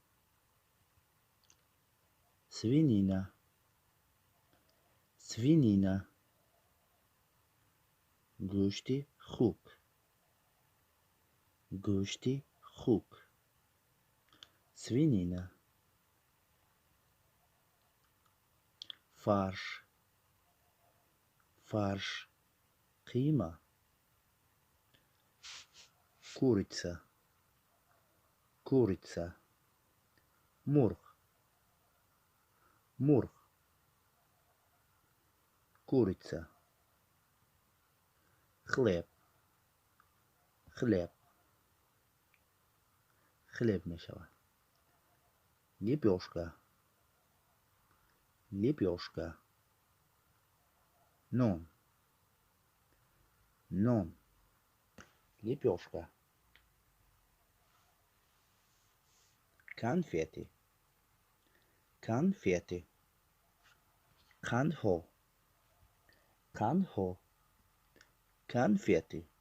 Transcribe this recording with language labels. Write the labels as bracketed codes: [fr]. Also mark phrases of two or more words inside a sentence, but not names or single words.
[ru] свинина свинина [tg] гӯшти хук гӯшти хук [ru] свинина фарш фарш [tg] қима, [ru] курица, курица, [tg] мурғ, мурғ, [ru] курица, хлеб, хлеб, хлеб мешавад. Лепешка, лепешка, [tg] нон, нон, [ru] лепешка, конфеты, конфеты, [tg] қандҳо, қандҳо, [ru] конфеты,